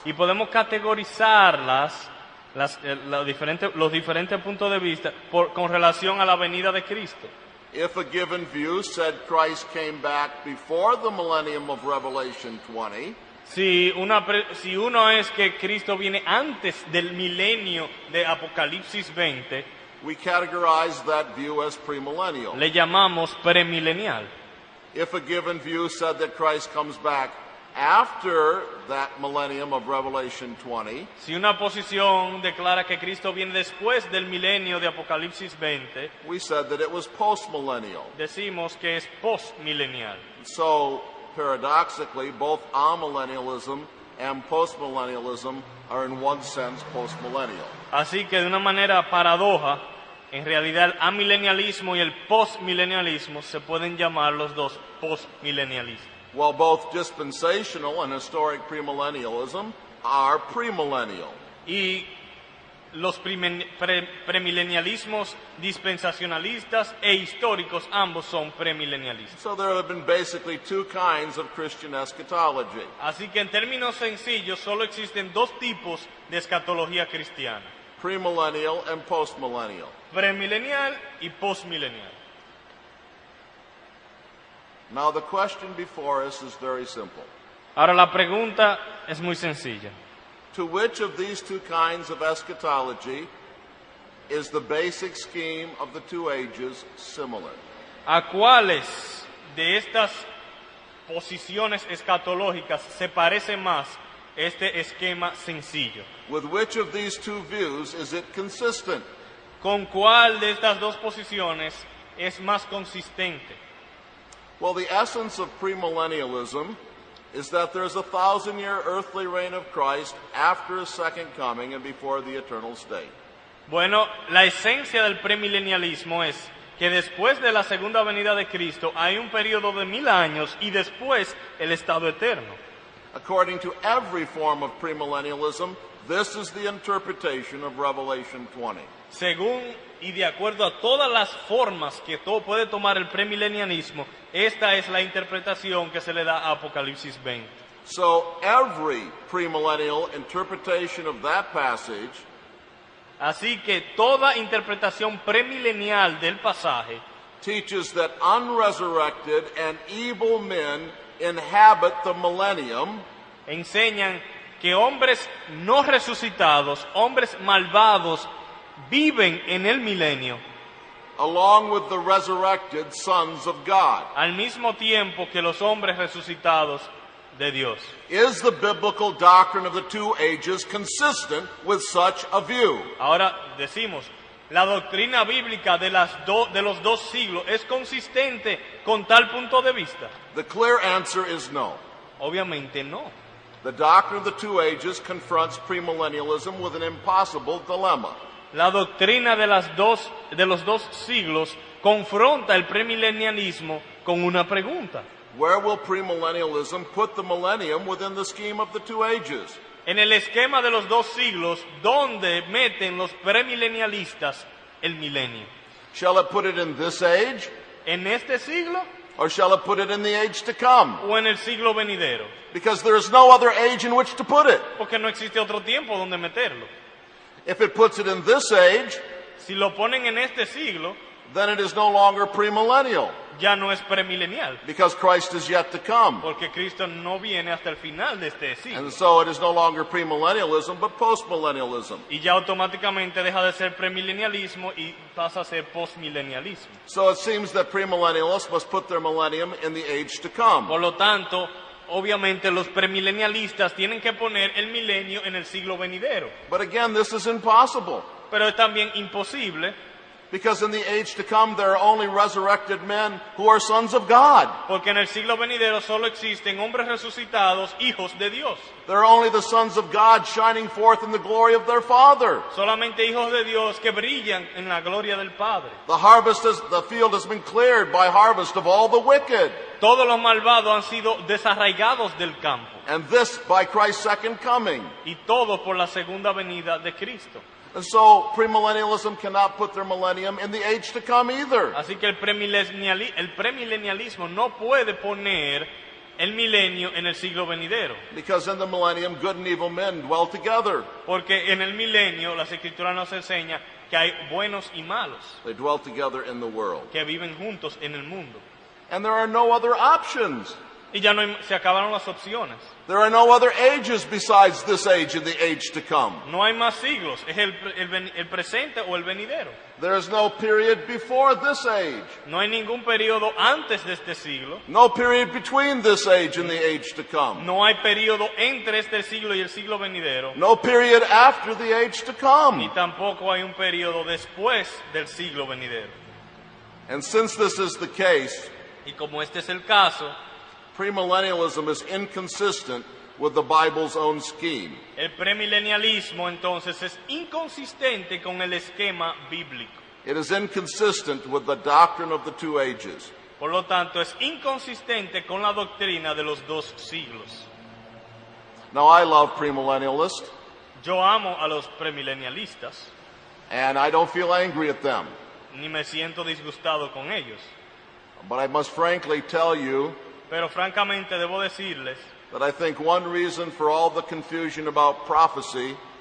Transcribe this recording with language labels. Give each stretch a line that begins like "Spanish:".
Spanish: Y podemos categorizarlas, los diferentes puntos de vista con relación a la venida de Cristo.
English: If a given view said Christ came back before the millennium of Revelation 20,
Spanish: Si uno es que Cristo viene antes del milenio de Apocalipsis 20,
English: we categorize that view as premillennial.
Spanish: le llamamos premilenial.
English: If a given view said that Christ comes back after that millennium of Revelation 20,
Spanish: Si una posición declara que Cristo viene después del milenio de Apocalipsis 20,
English: we said that it was postmillennial.
Spanish: decimos que es postmilenial.
English: So, paradoxically, both amillennialism and postmillennialism are in one sense postmillennial.
Spanish: Así que de una manera paradoja, en realidad el amilenialismo y el postmilenialismo se pueden llamar los dos postmilenialismos.
English: While both dispensational and historic premillennialism are premillennial.
Spanish: Y los premilenialismos dispensacionalistas e históricos ambos son premilenialistas.
English: So there have been basically two kinds of Christian eschatology.
Spanish: Así que en términos sencillos solo existen dos tipos de escatología cristiana:
English: Premillennial and postmillennial.
Spanish: premilenial y postmilenial.
English: Now the question before us is very simple.
Spanish: Ahora la pregunta es muy sencilla.
English: To which of these two kinds of eschatology is the basic scheme of the two ages similar?
Spanish: ¿A cuáles de estas posiciones escatológicas se parece más este esquema sencillo?
English: With which of these two views is it consistent?
Spanish: ¿Con cuál de estas dos posiciones es más consistente?
English: Well, the essence of premillennialism is that there's a 1,000-year earthly reign of Christ after his second coming and before the eternal state.
Spanish: Bueno, la esencia del premilenialismo es que después de la segunda venida de Cristo hay un periodo de 1000 años y después el estado eterno.
English: According to every form of premillennialism, this is the interpretation of Revelation 20.
Spanish: Según y de acuerdo a todas las formas que puede tomar el premilenialismo, esta es la interpretación que se le da a Apocalipsis 20.
English: So every premillennial interpretation of that passage
Spanish: Así que toda interpretación premilenial del pasaje
English: teaches that unresurrected and evil men inhabit the millennium,
Spanish: enseñan que hombres no resucitados, hombres malvados, viven en el milenio,
English: along with the resurrected sons of God.
Spanish: al mismo tiempo que los hombres resucitados de Dios.
English: Is the biblical doctrine of the two ages consistent with such a view?
Spanish: Ahora decimos, ¿la doctrina bíblica de los dos siglos es consistente con tal punto de vista?
English: The clear answer is no.
Spanish: Obviamente no.
English: The doctrine of the two ages confronts premillennialism with an impossible dilemma.
Spanish: La doctrina de los dos siglos confronta el premilenialismo con una pregunta.
English: Where will premillennialism put the millennium within the scheme of the two ages?
Spanish: En el esquema de los dos siglos, ¿dónde meten los premilenialistas el milenio?
English: Shall it put it in this age,
Spanish: ¿En este siglo
English: or shall it put it in the age to come?
Spanish: o en el siglo venidero?
English: Because there is no other age in which to put it.
Spanish: Porque no existe otro tiempo donde meterlo.
English: If it puts it in this age,
Spanish: Si lo ponen en este siglo,
English: then it is no longer premillennial
Spanish: ya no es premilenial,
English: because Christ is yet to come.
Spanish: porque Cristo no viene hasta el final de este siglo.
English: And so it is no longer premillennialism, but postmillennialism.
Spanish: Y ya automáticamente deja de ser premilenialismo y pasa a ser postmilenialismo.
English: So it seems that premillennialists must put their millennium in the age to come.
Spanish: Por lo tanto, obviamente los premilenialistas tienen que poner el milenio en el siglo venidero.
English: But again, this is impossible
Spanish: Pero es también imposible,
English: because in the age to come there are only resurrected men who are sons of God.
Spanish: porque en el siglo venidero solo existen hombres resucitados, hijos de Dios.
English: There are only the sons of God shining forth in the glory of their Father.
Spanish: Solamente hijos de Dios que brillan en la gloria del Padre.
English: The field has been cleared by harvest of all the wicked.
Spanish: Todos los malvados han sido desarraigados del campo.
English: And this by Christ's second coming.
Spanish: Y todo por la segunda venida de Cristo.
English: And so premillennialism cannot put their millennium in the age to come either.
Spanish: Así que el premilenialismo no puede poner el milenio en el siglo venidero.
English: Because in the millennium, good and evil men dwell together.
Spanish: Porque en el milenio las escrituras nos enseñan que hay buenos y malos
English: They dwell together in the world.
Spanish: que viven juntos en el mundo.
English: And there are no other options.
Spanish: Y ya no se acabaron las opciones.
English: There are no other ages besides this age and the age to come.
Spanish: No hay más siglos, es el presente o el venidero.
English: There is no period before this age.
Spanish: No hay ningún periodo antes de este siglo.
English: No period between this age and the age to come.
Spanish: No hay periodo entre este siglo y el siglo venidero.
English: No period after the age to
Spanish: Ni
English: come.
Spanish: tampoco hay un periodo después del siglo venidero.
English: And since this is the case,
Spanish: Y como este es el caso,
English: premillennialism is inconsistent with the Bible's own scheme.
Spanish: el premilenialismo entonces es inconsistente con el esquema bíblico.
English: It is inconsistent with the doctrine of the two ages.
Spanish: Por lo tanto, es inconsistente con la doctrina de los dos siglos.
English: Now, I love premillennialists,
Spanish: Yo amo a los premilenialistas,
English: and I don't feel angry at them.
Spanish: ni me siento disgustado con ellos.
English: But I must frankly tell you
Spanish: Pero francamente debo decirles,
English: that I think one reason for all the confusion about prophecy